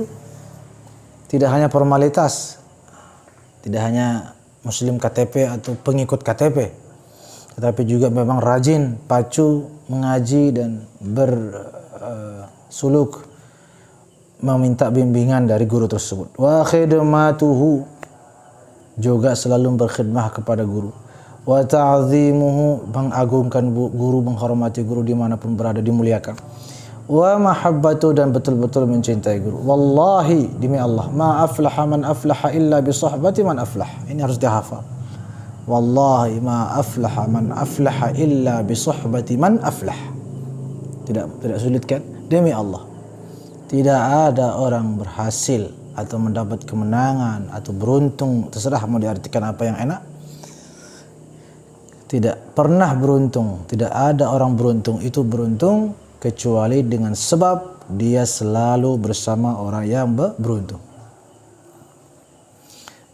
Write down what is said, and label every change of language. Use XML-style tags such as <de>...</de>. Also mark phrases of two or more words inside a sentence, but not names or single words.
<id>Tidak hanya formalitas, tidak hanya muslim KTP atau pengikut KTP, tetapi juga memang rajin, pacu mengaji dan bersuluk meminta bimbingan dari guru tersebut.</id> <ar>وخدمته,</ar> <id>juga selalu berkhidmah kepada guru.</id> <ar>وتعظيمه,</ar> <id>mengagungkan guru, menghormati guru dimanapun berada, dimuliakan.</id> <ar>ومحبته,</ar> <id>dan betul-betul mencintai guru.</id> <ar>والله,</ar> <id>demi Allah,</id> <ar>ما أفلح من أفلح إلا بصحبة من أفلح.</ar> <id>Ini harus dihafal.</id> <ar>والله ما أفلح من أفلح إلا بصحبة من أفلح.</ar> <id>Tidak sulit kan? Demi Allah, tidak ada orang berhasil atau mendapat kemenangan atau beruntung, terserah mau diartikan apa yang enak. Tidak pernah beruntung, tidak ada orang beruntung itu beruntung kecuali dengan sebab dia selalu bersama orang yang beruntung.</id>